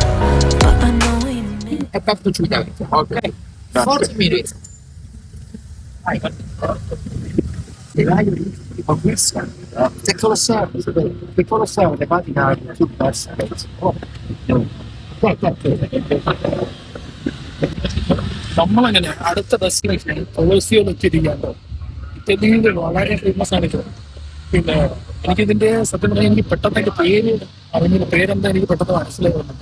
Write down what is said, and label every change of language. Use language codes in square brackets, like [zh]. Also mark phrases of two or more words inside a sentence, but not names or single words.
[it] È fatto giù, ok? 40 minuti. Tipo questo, se Colosseo, se Colosseo le patina sul verso, [ml] നമ്മളങ്ങനെ അടുത്ത ഡെസ്റ്റിനേഷൻ കൊളോസിയോയിൽ എത്തിയിരിക്കുകയാണ്. ഇറ്റലിയിൽ വളരെ ഫേമസ് ആണ് ഇത്. പിന്നെ എനിക്കിതിന്റെ സത്യം പറഞ്ഞാൽ എനിക്ക് പെട്ടെന്ന് അതിന്റെ പേര് അറിഞ്ഞ പേരെന്താ എനിക്ക് പെട്ടെന്ന് മനസ്സിലാവുന്നുണ്ട്.